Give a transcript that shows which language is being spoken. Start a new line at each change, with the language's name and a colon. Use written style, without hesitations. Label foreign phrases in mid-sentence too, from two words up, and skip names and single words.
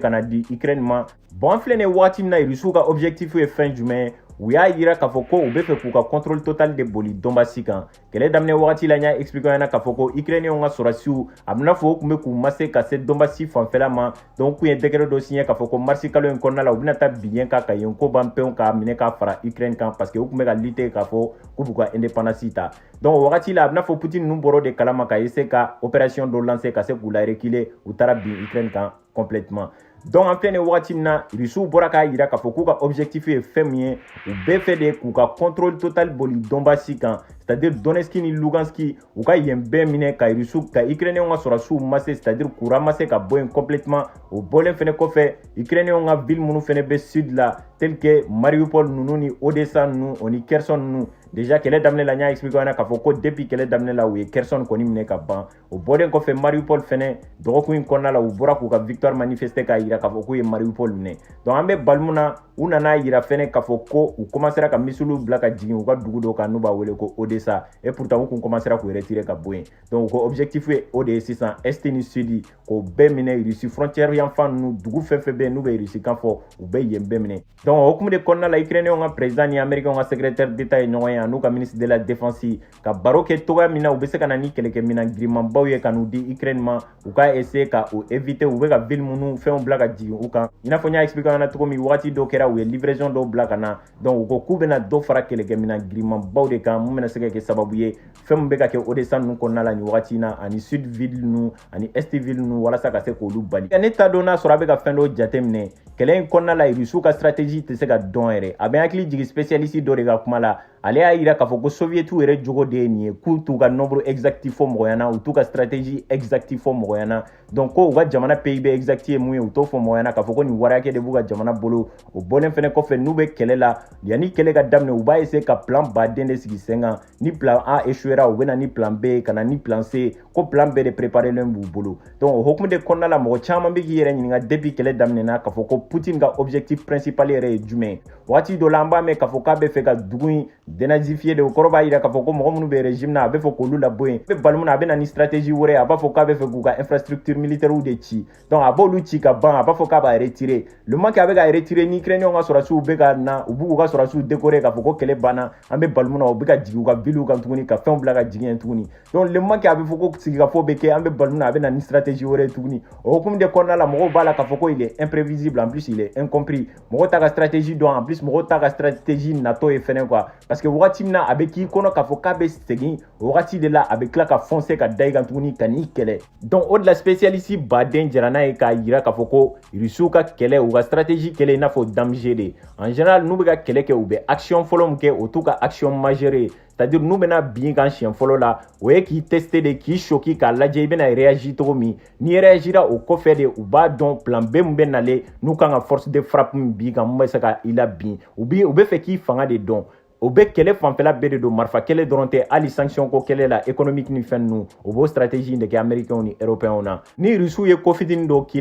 Bambara: ka na di Ukraine ma bon an filɛ nin ye waati min na Russiw ka objectif ye fɛn jumɛn ye u y'a yira k'a fɔ ko u bɛ fɛ k'u ka
French: contrôle total
Bambara: de boli Donbassi kan kɛlɛ daminɛ wagati la n y'a expliqué ɲɛna k'a fɔ ko Ukrainiens ka sɔrɔdasiw a bɛna fɔ u tun bɛ k'u mase ka se Donbassi fanfɛla ma donc u kun ye décret dɔ signé k'a fɔ ko mars kalo in kɔnɔna la u bɛna taa bin yen kan ka yen ko ban pewu k'a minɛ k'a fara Ukraine kan
French: parce que
Bambara: u tun bɛ ka lutter k'a fɔ k'u b'u ka indépendance ta donc o wagati la a bɛna fɔ Poutine ninnu bɔra o de kalama ka essayer ka opération dɔ lancer ka se k'u la reculer u taara bin Ukraine kan
French: complètement donc
Bambara: en filɛ nin wagati min na Russiw bɔra k'a yira k'a fɔ k'u ka objectif ye fɛn min ye u bɛɛ fɛ de k'u ka
French: contrôle total
Bambara: boli Donbassi kan c'est-à-dire Donetsk ni Lugansk u ka yen bɛɛ minɛ ka Russiw ka Ukrainiens ka sɔrɔdasiw mase c'est-à-dire k'u ramasser ka bɔ yen complètement o bɔlen fɛnɛ kɔfɛ Ukrainiens ka ville minnu fɛnɛ bɛ sud la
French: tel que
Bambara: Mariupol ninnu ni Odessa ninnu o ni Kherson ninnu déjà kɛlɛ daminɛ la n y'a expliqué ɲɛna k'a fɔ ko depuis kɛlɛ daminɛ la u ye Kherson kɔni minɛ ka ban o bɔlen kɔfɛ Mariupol fɛnɛ dɔgɔkun in kɔnɔna la u bɔra k'u ka
French: victoire manifester
Bambara: k'a yira k'a fɔ k'u ye Mariupol minɛ donc an bɛ bali mun na u nana yira fɛnɛ k'a fɔ ko u commencera ka missile bila ka jigin u ka dugu dɔ kan n'u b'a wele ko Odessa
French: et pourtant
Bambara: u kun commencera k'u retirer ka bɔ yen donc ko objectif ye o de ye sisan est ni sud k'o bɛɛ minɛ Russie frontière yan fan ninnu dugu fɛn fɛn bɛ yen n'u bɛ Russie kan fɔ u bɛ yen bɛɛ minɛ donc o hukumu de kɔnɔna la Ukrainiens ka président ni américain ka
French: secrétaire d'état
Bambara: ye ɲɔgɔn ye n'u ka
French: ministre de la défense
Bambara: ka baro kɛ togoya min na u bɛ se ka na ni kɛlɛkɛminɛn girimanbaw ye ka n'u di Ukraine ma u ka essayer ka o éviter u bɛ ka ville minnu fɛnw bila ka jigin u kan i n'a fɔ n y'a expliqué ɲɛna cogo min waati dɔ kɛra u ye livraison dɔw bila ka na donc u ko k'u bɛna dɔ fara kɛlɛkɛminɛn girimanbaw de kan mun bɛna se ka kɛ sababu ye fɛn min bɛ ka kɛ Odessa ninnu kɔnɔna la nin wagati in na ani
French: sud ville
Bambara: ninnu ani
French: est ville
Bambara: ninnu walasa ka se k'olu bali ne t'a dɔn n'a sɔrɔ a bɛ ka fɛn dɔw jateminɛ kɛlɛ in kɔnɔna la Russiw ka stratégie tɛ se ka dɔn yɛrɛ a bɛ hakili jigin spécialiste dɔ de ka kuma la ale y'a yira k'a fɔ ko soviétiw yɛrɛ jogo de ye nin ye k'u t'u ka
French: nombre exact
Bambara: fɔ mɔgɔyana u t'u ka
French: stratégie exact
Bambara: fɔ mɔgɔyana donc ko u ka jamana
French: PIB exact
Bambara: ye mun ye u t'o fɔ mɔgɔyana k'a fɔ ko nin wari hakɛ de b'u ka jamana bolo o bɔlen fɛnɛ kɔfɛ n'u bɛ kɛlɛ la yanni kɛlɛ ka daminɛ u b'a essayer ka plan baden de sigi sen kan ni
French: plan A échouera
Bambara: u bɛ na ni plan B ka na ni plan C ko plan bɛɛ de préparé len b'u bolo donc o hukumu de kɔnɔna la mɔgɔ caman bɛ k'i yɛrɛ ɲininka depuis kɛlɛ daminɛna k'a fɔ ko Poutine ka
French: objectif principal
Bambara: yɛrɛ ye jumɛn ye waati dɔ la an b'a mɛn k'a fɔ k'a bɛ fɛ ka dugu in dénazifier de o kɔrɔ b'a yira k'a fɔ ko mɔgɔ minnu bɛ régime na a bɛ fɛ k'olu labɔ yen a bɛ bali mun na a bɛ na ni stratégie wɛrɛ ye a b'a fɔ k'a bɛ fɛ k'u ka
French: infrastructure militaire
Bambara: de ci donc a b'olu ci ka ban a b'a fɔ k'a b'a retirer
French: le moment que
Bambara: a bɛ ka retirer ni Ukrainiens ka sɔrɔdasiw bɛ ka na u b'u ka sɔrɔdasiw décorer k'a fɔ ko kɛlɛ banna an bɛ bali mun na u bɛ ka jigin u ka ville kan tuguni ka fɛnw bila ka jigin yen tuguni
French: donc le moment que
Bambara: a bɛ fɔ ko sigikafɔ bɛ kɛ an bɛ bali mun na a bɛ na ni stratégie wɛrɛ ye tuguni o hukumu de kɔnɔna la mɔgɔw b'a la k'a fɔ ko
French: il est imprévisible en plus il est incompris
Bambara: mɔgɔw t'a ka stratégie dɔn
French: en plus
Bambara: mɔgɔw t'a ka stratégie natɔ ye fɛnɛ
French: quoi parce que
Bambara: wagati min na a bɛ k'i kɔnɔ k'a fɔ k'a bɛ segin o wagati de la a bɛ tila ka foncer ka da i kan tuguni ka n'i kɛlɛ donc o de la spécialiste baden jɛra n'a ye k'a yira k'a fɔ ko Russiw ka kɛlɛ u ka stratégie kɛlɛ i n'a fɔ danger de
French: en général
Bambara: n'u bɛ ka kɛlɛ kɛ u bɛ action fɔlɔ min kɛ o t'u ka
French: action majeure
Bambara: ye c'est-à-dire n'u bɛna bin kan siɲɛ fɔlɔ la o ye k'i tester de k'i choquer k'a lajɛ i bɛna réagir cogo min n'i réagira o kɔfɛ de u b'a dɔn plan B min bɛ nalen n'u kan ka
French: force de frappe
Bambara: min bin kan mun bɛ se ka i la bin u bɛ fɛ k'i fanga de dɔn o bɛ kɛlɛ fanfɛla bɛɛ de don marifa kɛlɛ dɔrɔn tɛ hali sanction ko kɛlɛ la économique ni fɛn ninnu o b'o stratégie de kɛ américains ni européens na ni Russiw ye ko fitinin dɔ k'i